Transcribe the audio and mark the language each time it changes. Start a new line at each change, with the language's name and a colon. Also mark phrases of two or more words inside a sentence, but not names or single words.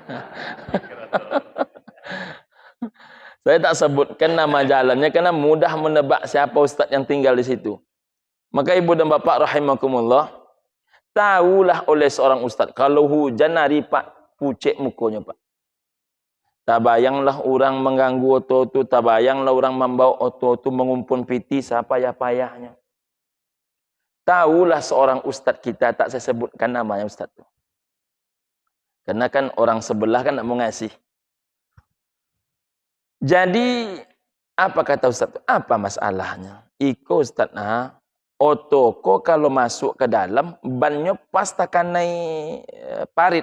Indonesian: Saya tak sebutkan nama jalannya karena mudah menebak siapa ustaz yang tinggal di situ. Maka ibu dan bapak rahimakumullah, tahulah oleh seorang ustaz, kalau hujan hari Pak, pucet mukanya Pak. Tak bayanglah orang mengganggu oto tu, tak bayanglah orang membawa oto tu mengumpul piti payah-payahnya. Tahulah seorang ustaz kita, tak saya sebutkan namanya ustaz tu. Karena kan orang sebelah kan tak mau ngasih. Jadi, apa kata ustaz tu? Apa masalahnya?
Minangkabau: Iko ustaz, otoko kalau masuk ke dalam, bannya pas takkan naik parit.